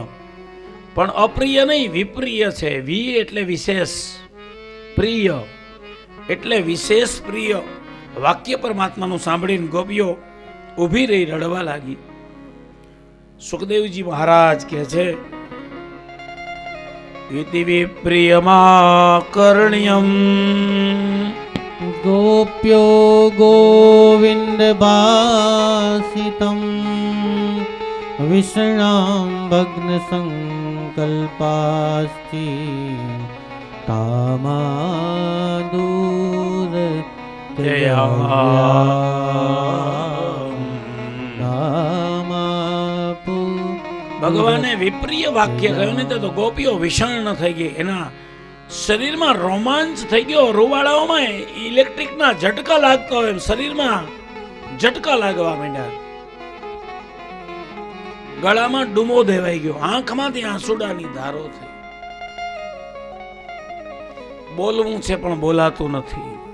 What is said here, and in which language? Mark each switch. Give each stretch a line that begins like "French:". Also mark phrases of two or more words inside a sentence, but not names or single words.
Gujarati: પણ અપ્રિય નહીં, વિપ્રિય છે. વી એટલે વિશેષ, પ્રિય એટલે વિશેષ પ્રિય વાક્ય પરમાત્માનું સાંભળીને ગોપીઓ ઊભી રહી રડવા લાગી. સુખદેવજી મહારાજ કહે છે,
Sanskrit: इति विप्रियमाकर्ण्यम् गोप्यो गोविंद भासितम् विषणां भग्न संक विकल्पास्ति तामादूर
Gujarati: ભગવાને વિપ્રિય વાક્ય કહ્યું ને તો ગોપીઓ વિષણ થઈ ગઈ, એના શરીરમાં રોમાંચ થઈ ગયો, રૂવાડાઓમાં ઇલેક્ટ્રિકના ઝટકા લાગતા હોય એમ શરીરમાં ઝટકા લાગવા માંડ્યા, ગળામાં ડૂમો દેવાઈ ગયો, આંખમાંથી આંસુડાની ધારો થઈ, બોલવું છે પણ બોલાતું નથી.